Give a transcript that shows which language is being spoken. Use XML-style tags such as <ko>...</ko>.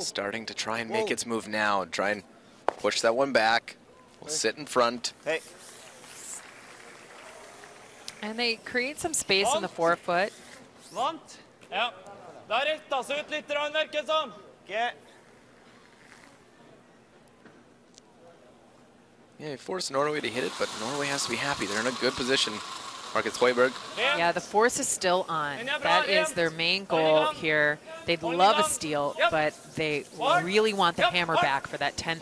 <en>Starting to try and make its move now. Try and push that one back. We'll sit in front. Hey. And they create some space in the forefoot.</en> <no>Vant. Ja. Det har rettet seg ut litt, virker det som.</no> <en>Okay. Yeah, he forced Norway to hit it, but Norway has to be happy. They're in a good position. Marcus Hoiberg. Yeah, the force is still on. That is their main goal here. They'd love a steal, but they really want the hammer back for that 10th end.</en>